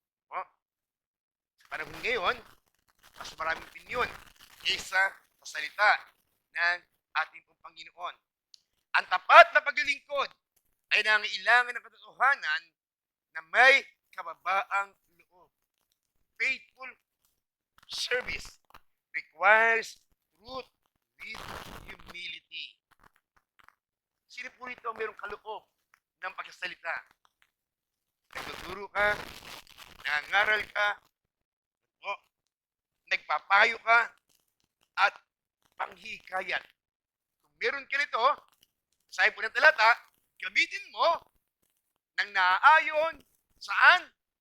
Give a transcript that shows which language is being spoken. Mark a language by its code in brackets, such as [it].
[tl] O, sa panahon ngayon, mas maraming opinyon kaysa sa salita ng ating pong Panginoon. Ang tapat na paglilingkod ay nangailangan ng katotohanan na may kababaang loob. [en] Faithful service requires truth with humility. [tl] Sino po rito mayroong kaloob ng pagsasalita? Nagtuturo ka, nangangaral ka, o nagpapayo ka, at panghikayat. Kung meron ka nito, sabi po ng talata, gamitin mo ng naaayon saan?